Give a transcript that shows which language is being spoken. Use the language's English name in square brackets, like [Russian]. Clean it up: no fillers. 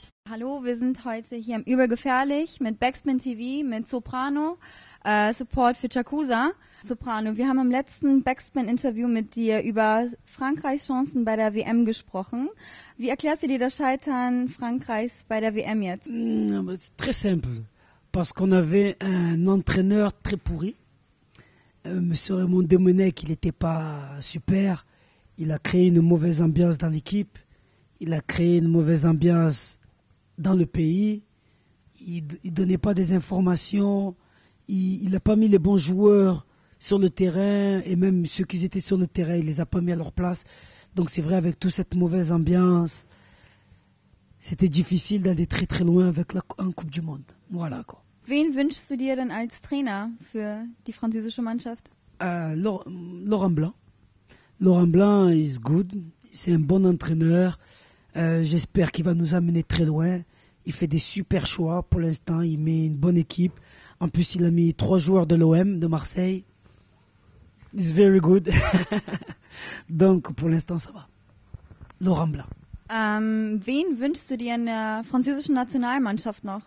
[German] Hallo, wir sind heute hier im Übergefährlich mit Backspin TV, mit Soprano, Support für Chakusa. Soprano, wir haben im letzten Backspin-Interview mit dir über Frankreichs Chancen bei der WM gesprochen. Wie erklärst du dir das Scheitern Frankreichs bei der WM jetzt? [French] C'est très simple. Parce qu'on avait un entraîneur très pourri. Monsieur Raymond Domenech, il n'était pas super. Il a créé une mauvaise ambiance dans l'équipe. Il a créé une mauvaise ambiance dans le pays. Il ne donnait pas des informations. Il n'a pas mis les bons joueurs sur le terrain. Et même ceux qui étaient sur le terrain, il ne les a pas mis à leur place. Donc c'est vrai, avec toute cette mauvaise ambiance, c'était difficile d'aller très très loin avec en Coupe du Monde. Voilà quoi. [German] Wen wünschst du dir denn als Trainer für die französische Mannschaft? [English] Laurent Blanc. Laurent Blanc is good. [French] C'est un bon entraîneur. J'espère qu'il va nous amener très loin. Il fait des super choix. Pour l'instant, il met une bonne équipe. En plus, il a mis 3 joueurs de l'OM de Marseille. [English] It's very good. [French] Donc, pour l'instant, ça va. Laurent Blanc. [German] Wen wünschst du dir in der französischen Nationalmannschaft noch?